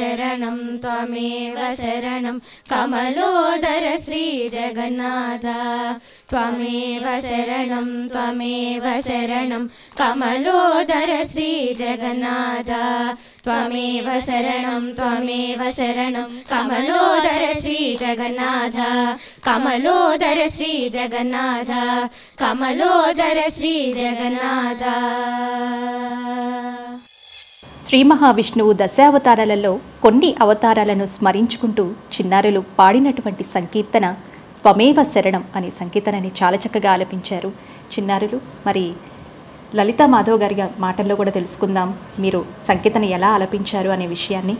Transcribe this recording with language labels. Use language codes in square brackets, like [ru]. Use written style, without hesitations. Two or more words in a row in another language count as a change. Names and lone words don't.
[sa] शरणं कमलोदर श्री जगन्नाथ त्वमेव शरणं कमलोदर श्री जगन्नाथ त्वमेव शरणं कमलोदर श्री जगन्नाथ कमलोदर श्री जगन्नाथ कमलोदर श्री जगन्नाथ [te] శ్రీ మహావిష్ణువు దశావతారాలలో కొన్ని అవతారాలను స్మరించుకుంటూ చిన్నారులు పాడినటువంటి సంకీర్తన త్వమేవ శరణం అనే సంకీర్తనని చాలా చక్కగా ఆలపించారు చిన్నారులు. మరి లలితా మాధవ్ గారి మాటల్లో కూడా తెలుసుకుందాం, మీరు సంకీర్తన ఎలా ఆలపించారు అనే విషయాన్ని.